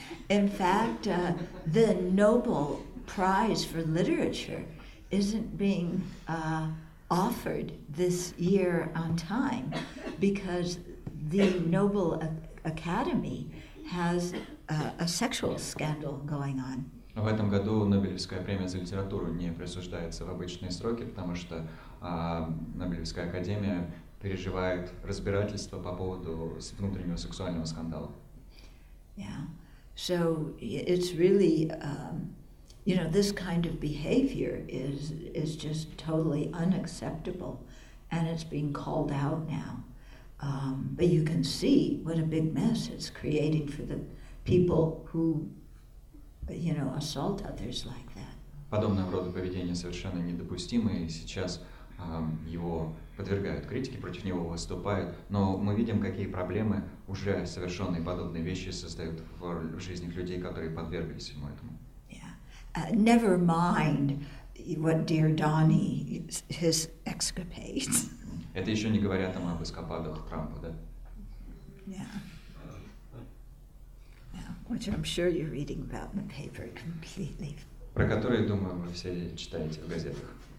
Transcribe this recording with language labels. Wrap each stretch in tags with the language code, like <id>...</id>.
<en>In fact, the Nobel Prize for Literature isn't being offered this year on time because the Nobel Academy has a sexual scandal going on.</en> <ru>В этом году Нобелевская премия за литературу не присуждается в обычные сроки, потому что Нобелевская академия переживает разбирательство по поводу внутреннего сексуального скандала.</ru> <en>Yeah, so it's really, this kind of behavior is just totally unacceptable, and it's being called out now. But you can see what a big mess it's creating for the people who, assault others like that.</en> <ru>Подобного рода поведение совершенно недопустимо, и сейчас его подвергают критике, против него выступают, но мы видим, какие проблемы уже совершенные подобные вещи создают в жизнях людей, которые подверглись ему этому.</ru> <en>Yeah. Never mind what dear Donnie, his escapades.</en> <ru>Это еще не говоря там об эскападах Трампа, да?</ru> <en>Yeah. Which I'm sure you're reading about in the paper completely.</en> <ru>Про которые, думаю, вы все читаете в газетах.</ru>